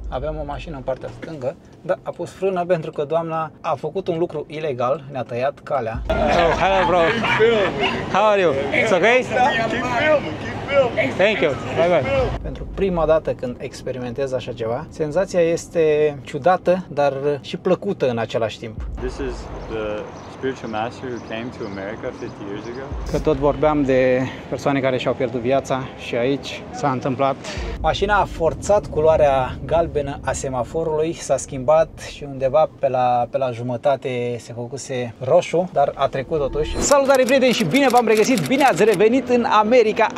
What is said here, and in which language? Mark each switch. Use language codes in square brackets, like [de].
[ro] Aveam o mașină în partea stângă, dar a pus frână pentru că doamna a făcut un lucru ilegal, ne-a tăiat calea. [en] Oh, hello bro. How are you? It's okay? Keep filming. Thank you. Bye bye. [ro] Pentru prima dată când experimentez așa ceva, senzația este ciudată, dar și plăcută în același timp. [en] This is the spiritual master who came to America 50 years ago. [ro] Că tot vorbeam de persoane care și-au pierdut viața și aici s-a întâmplat. Mașina a forțat culoarea galbenă a semaforului, s-a schimbat și undeva pe la jumătate se făcuse roșu, dar a trecut totuși. Salutare prieteni și bine v-am regăsit, bine ați revenit în America.